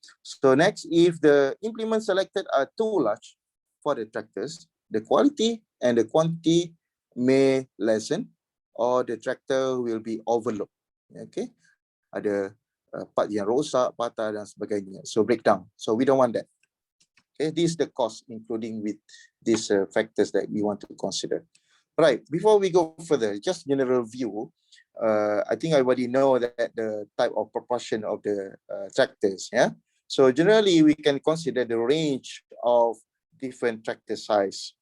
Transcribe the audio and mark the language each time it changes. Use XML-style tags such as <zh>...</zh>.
<en>So next, if the implements selected are too large for the tractors, the quality and the quantity may lessen, or the tractor will be overlooked.</en> <ms>Okay, ada part yang rosak, patah dan sebagainya.</ms> <en>So breakdown. So we don't want that. Okay, this is the cost, including with these factors that we want to consider. Right, before we go further, just general view. I think everybody know that the type of proportion of the tractors. Yeah, so generally we can consider the range of different tractor size.</en>